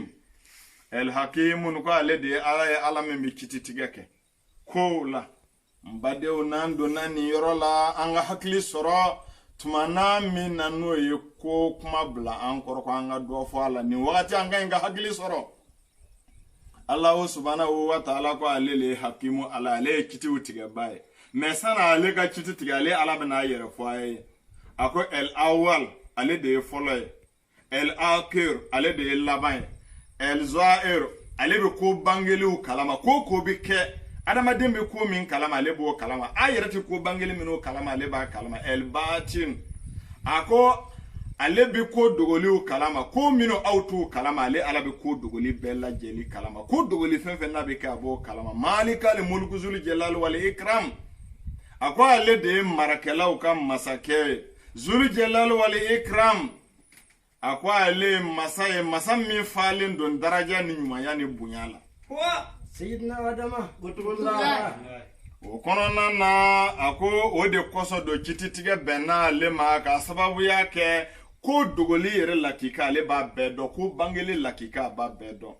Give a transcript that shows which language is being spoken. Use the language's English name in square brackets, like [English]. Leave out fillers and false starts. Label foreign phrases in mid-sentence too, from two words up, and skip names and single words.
[Arabic] الحاكم [Bambara] ko ale de ye Ala ye, Ala min bɛ kititigɛ kɛ kow la. N badenw n'an donna nin yɔrɔ la an ka hakili sɔrɔ tuma na min na n'o ye ko kuma bila an kɔrɔ ko an ka dɔ fɔ a la. Nin wagati an ka ɲi ka hakili sɔrɔ. [Arabic] الله سبحانه وتعالى [Bambara] ko ale le ye hakimu, ale ye kitiw tigɛba ye. Mais sani ale ka kiti tigɛ, ale Ala bɛna a yɛrɛ fɔ a ye. A ko [Arabic] الأول, [Bambara] ale de ye fɔlɔ ye. [Arabic] الآخر, [Bambara] ale de ye laban ye. [Arabic] الظاهر, [Bambara] ale bɛ ko bangeliw kalama. Ko bɛ kɛ adamaden bɛ ko min kalama ale b'o kalama. A yɛrɛ tɛ ko bangeli minnu kalama ale b'a kalama. [Arabic] الباطن, [Bambara] a ko ale bɛ ko dogoliw kalama. Ko minnu aw t'o kalama ale Ala bɛ ko dogoli bɛɛ lajɛlen kalama. Ko dogoli fɛn fɛn n'a bɛ kɛ a b'o kalama. [Arabic] مالك الملك ذو الجلال والإكرام, [Bambara] a ko ale de ye marakɛlaw ka masakɛ ye. [Arabic] ذو الجلال والإكرام, [Bambara] a ko ale ye masa ye, masa min falen don daraja ni ɲumanya ni bonya la. Sayyidina Adama, gotullah. O kɔnɔna na a ko o de kɔsɔn don kititigɛ bɛnna ale ma ka sababuya kɛ ko dogoli yɛrɛ lakika ale b'a bɛɛ dɔn, ko bangeli lakika a b'a bɛɛ dɔn.